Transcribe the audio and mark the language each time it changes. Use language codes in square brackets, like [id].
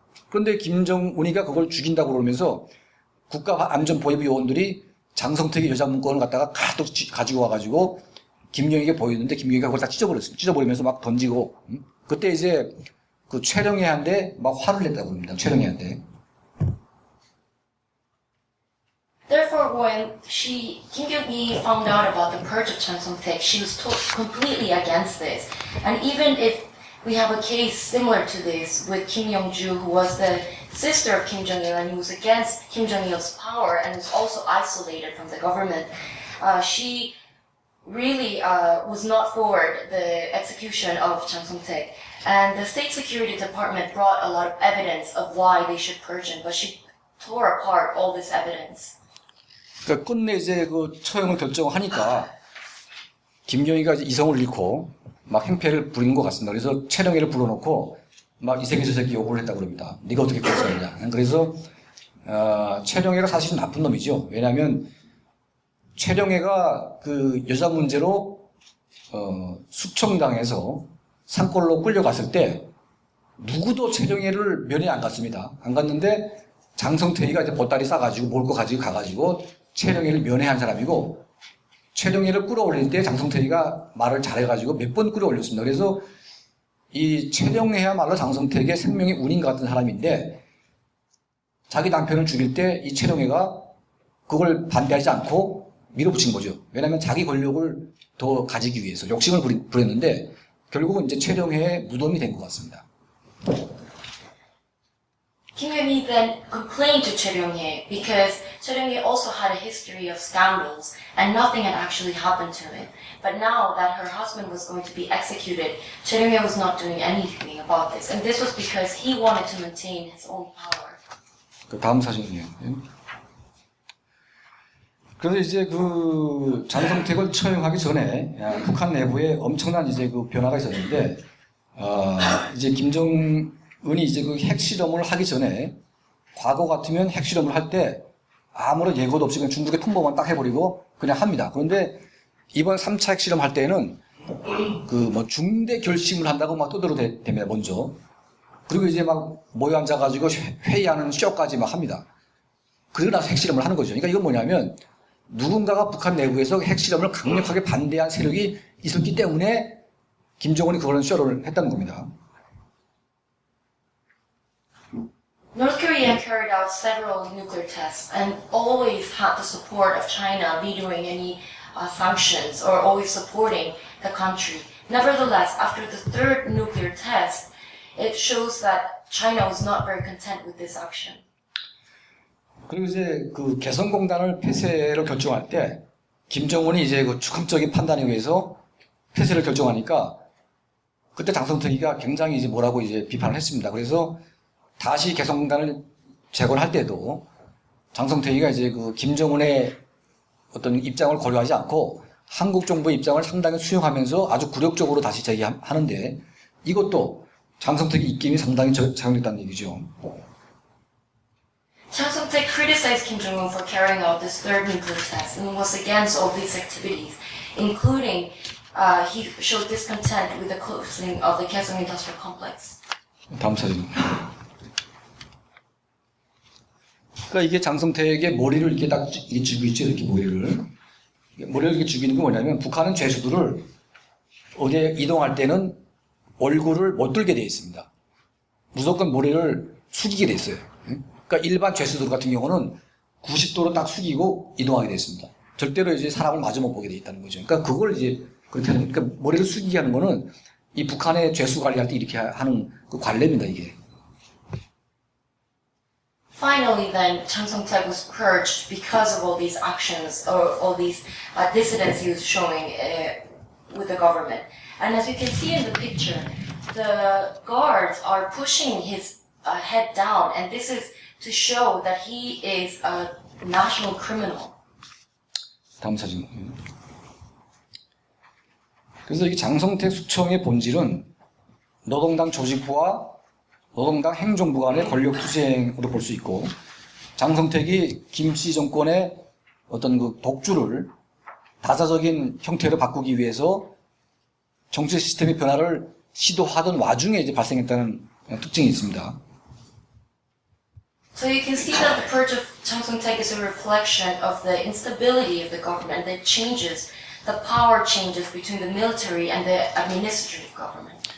[ko] 그런데 김정은이가 그걸 죽인다고 그러면서 국가안전보위부 요원들이 장성택의 여자 문건을 갖다가 가득 가지고 와가지고 김경희에게 보였는데, 김경희가 그걸 다 찢어버렸어요. 찢어버리면서 막 던지고, 그때 이제 그 최령해한테 막 화를 냈다고 합니다. 최령해한테. [en] Therefore, when Kim Kyung-hee found out about the purge of Chang Song-taek, she was completely against this. And even if we have a case similar to this with Kim Young-ju, who was the sister of Kim Jong-il and who was against Kim Jong-il's power and was also isolated from the government, she really was not for the execution of Chang Song-taek. And the State Security Department brought a lot of evidence of why they should purge him, but she tore apart all this evidence. [ko] 그러니까 끝내 이제 그 처형을 결정하니까 김경희가 이제 이성을 잃고 막 행패를 부리는 것 같습니다. 그래서 최령해를 불러놓고 막 이 새끼 저 새끼 욕을 했다고 그럽니다. 네가 어떻게 결정했냐. 그래서 최령해가 사실은 나쁜 놈이죠. 왜냐하면 최령해가 그 여자 문제로 숙청당해서 산골로 끌려갔을 때 누구도 최령해를 면회 안 갔습니다. 안 갔는데 장성태희가 이제 보따리 싸가지고 몰고 가지고 가가지고 최령해를 면회한 사람이고, 최령해를 끌어올릴 때 장성태희가 말을 잘해가지고 몇 번 끌어올렸습니다. 그래서 이 최령해야말로 장성태희의 생명의 운인 같은 사람인데, 자기 남편을 죽일 때 이 최령해가 그걸 반대하지 않고 밀어붙인 거죠. 왜냐하면 자기 권력을 더 가지기 위해서 욕심을 부렸는데 결국은 이제 최령해의 무덤이 된 것 같습니다. [en] Kim Young-hee then complained to Choi Ryong-hae because Choi Ryong-hae also had a history of scandals and nothing had actually happened to him. But now that her husband was going to be executed, Choi Ryong-hae was not doing anything about this. And this was because he wanted to maintain his own power. [ko] 그 다음 사진이에요. 그래서 이제 그 장성택을 처형하기 전에 북한 내부에 엄청난 이제 그 변화가 있었는데, 이제 김정은이 이제 그 핵실험을 하기 전에 과거 같으면 핵실험을 할 때 아무런 예고도 없이 그냥 중국에 통보만 딱 해버리고 그냥 합니다. 그런데 이번 3차 핵실험 할 때는 그 뭐 중대 결심을 한다고 막 떠들어댑니다, 먼저. 그리고 이제 막 모여 앉아가지고 회의하는 쇼까지 막 합니다. 그러고 나서 핵실험을 하는 거죠. 그러니까 이건 뭐냐면 누군가가 북한 내부에서 핵실험을 강력하게 반대한 세력이 있었기 때문에 김정은이 그런 쇼를 했다는 겁니다. [en] North Korea carried out several nuclear tests and always had the support of China vetoing any sanctions or always supporting the country. Nevertheless, after the third nuclear test, it shows that China was not very content with this action. [ko] 그리고 이제 그 개성공단을 폐쇄를 결정할 때 김정은이 이제 그 주권적인 판단에 의해서 폐쇄를 결정하니까 그때 장성택이가 굉장히 이제 뭐라고 이제 비판을 했습니다. 그래서 다시 개성공단을 재건할 때도 장성택이가 이제 그 김정은의 어떤 입장을 고려하지 않고 한국 정부의 입장을 상당히 수용하면서 아주 굴욕적으로 다시 제기하는데, 이것도 장성택의 입김이 상당히 작용했다는 얘기죠. [en] Chang Song-taek criticized Kim Jong-un for carrying out this third nuclear test and was against all these activities, including he showed discontent with the closing of the Kaesong Industrial Complex. [ko] 다음 사진. 그러니까 이게 장성택의 머리를 이렇게 딱 죽이고 있죠, 이렇게 머리를 이렇게 죽이는 건 뭐냐면, 북한은 죄수들을 어디에 이동할 때는 얼굴을 못 들게 돼 있습니다. 무조건 머리를 숙이게 돼 있어요. 그러니까 일반 죄수들 같은 경우는 90도로 딱 숙이고 이동하게 돼 있습니다. 절대로 이제 사람을 마주 못 보게 돼 있다는 거죠. 그러니까 그걸 이제 그렇게 하는, 그러니까 머리를 숙이게 하는 거는 이 북한의 죄수 관리할 때 이렇게 하는 그 관례입니다, 이게. [en] Finally, then, Chang Song-taek was purged because of all these actions or all these dissidents he was showing with the government. And as you can see in the picture, the guards are pushing his head down, and this is to show that he is a national criminal. [ko] 다음 사진. 그래서 이 장성택 숙청의 본질은 노동당 조직부와 노동당 행정부 간의 권력 투쟁으로 볼 수 있고, 장성택이 김씨 정권의 어떤 그 독주를 다자적인 형태로 바꾸기 위해서 정치 시스템의 변화를 시도하던 와중에 이제 발생했다는 특징이 있습니다. [en] So you can see that the purge of Chang Song-taek is a reflection of the instability of the government that changes, the power changes between the military and the administrative government.